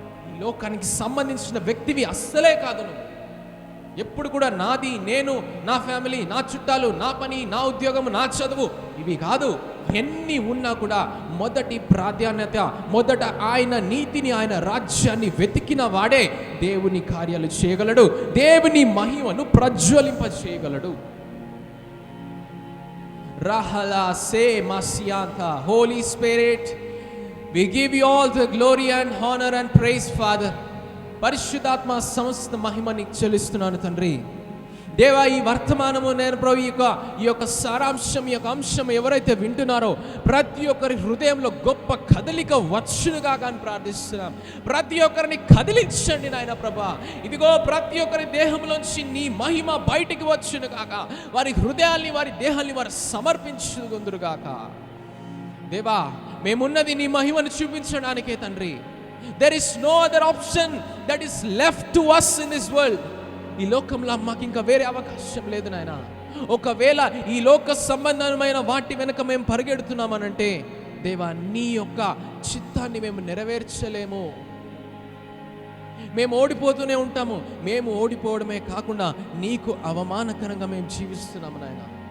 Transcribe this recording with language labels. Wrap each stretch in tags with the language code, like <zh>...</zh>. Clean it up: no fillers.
<te>ఈ లోకానికి సంబంధించిన వ్యక్తివి అస్సలే కాదు నువ్వు. ఎప్పుడు కూడా నాది, నేను, నా ఫ్యామిలీ, నా చుట్టాలు, నా పని, నా ఉద్యోగం, నా చదువు, ఇవి కాదు. ఎన్ని ఉన్నా కూడా మొదటి ప్రాధాన్యత, మొదట ఆయన నీతిని, ఆయన రాజ్యాన్ని వెతికిన వాడే దేవుని కార్యాలు చేయగలడు, దేవుని మహిమను ప్రజ్వలింప చేయగలడు. Rahala se Masianta.</te> <en>Holy Spirit, we give you all the glory and honor and praise, Father.</en> <te>పరిశుద్ధాత్మ సమస్త మహిమ నీకు చెల్లిస్తున్నాను తండ్రి. దేవా, ఈ వర్తమానము నేను ప్రభు ఈ యొక్క సారాంశం, ఈ యొక్క అంశం ఎవరైతే వింటున్నారో ప్రతి ఒక్కరి హృదయంలో గొప్ప కదలిక వచ్చునుగా కానీ ప్రార్థిస్తున్నాం. ప్రతి ఒక్కరిని కదిలించండి నాయన ప్రభా. ఇదిగో ప్రతి ఒక్కరి దేహంలోంచి నీ మహిమ బయటికి వచ్చును గాక. వారి హృదయాల్ని, వారి దేహాల్ని వారు సమర్పించుకుందురుగాక. దేవా, మేమున్నది నీ మహిమను చూపించడానికే తండ్రి.</te> <en>There is no other option that is left to us in this world.</en> <te>ఈ లోకంలో మాకు ఇంకా వేరే అవకాశం లేదు నాయన. ఒకవేళ ఈ లోక సంబంధమైన వాటి వెనుక మేము పరిగెడుతున్నామనంటే దేవా, నీ యొక్క చిత్తాన్ని మేము నెరవేర్చలేము. మేము ఓడిపోతూనే ఉంటాము. మేము ఓడిపోవడమే కాకుండా నీకు అవమానకరంగా మేము జీవిస్తున్నాము నాయన.</te>